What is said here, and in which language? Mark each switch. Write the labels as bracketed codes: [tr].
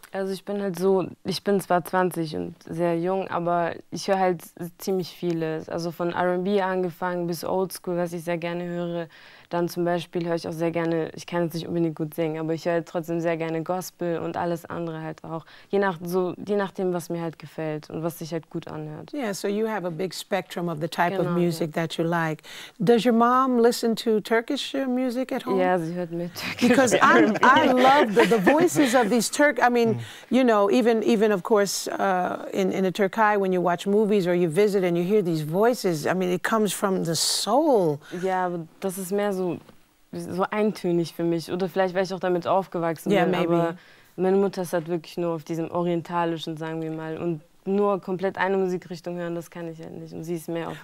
[de] Also ich bin halt so, ich bin zwar 20 und sehr jung, aber ich höre halt ziemlich vieles. Also von R&B angefangen bis Oldschool, was ich sehr gerne höre. Dann zum Beispiel höre ich auch sehr gerne, ich kann jetzt nicht unbedingt gut singen, aber ich höre halt trotzdem sehr gerne Gospel und alles andere halt auch. Je nachdem, was mir halt gefällt und was sich halt gut anhört. [en] Yeah, so you have a big spectrum of the type of [de] Genau, [en] music that you like. Does your mom listen to Turkish music at home? [de] Ja, sie hört mit Türkisch. [en] Because I love the voices of these I mean, you know, even of course in the Türkei when you watch movies or you visit and you hear these voices, I mean, it comes from the soul. [de] Ja, aber das ist mehr so eintönig für mich. Oder vielleicht, weil ich auch damit aufgewachsen bin. [en] Maybe. [de] Aber meine Mutter ist halt wirklich nur auf diesem orientalischen, sagen wir mal. Und nur komplett eine Musikrichtung hören, das kann ich halt nicht. Und sie ist mehr auf